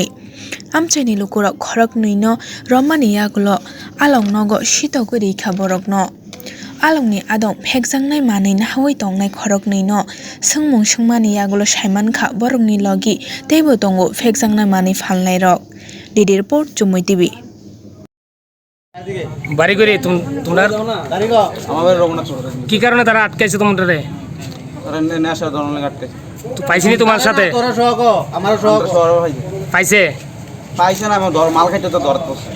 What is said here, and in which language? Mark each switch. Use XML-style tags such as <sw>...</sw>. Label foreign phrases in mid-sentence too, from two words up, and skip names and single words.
<trp>Amchaini Lukurok Khoroknwi no rommani yagulo along nogo sitogwi rikha borok no. Alongni adong Phejaknai manui na hawai tongnai Khoroknwi no sungmung sungmani yagulo saimankha borokni logi teibo tongo Phejaknai manui phalnai rok. DD report Chanai TV.</trp> <bn>বাড়ি করে তোমরা কি কারণে তারা আটকাইছে তোমাদের নেশা ধরনের আটকাইছে তো পাইছিনি তোমার সাথে পাইছে পাইছে না আমি মাল খাইতে তো দরদ পড়ছে</bn>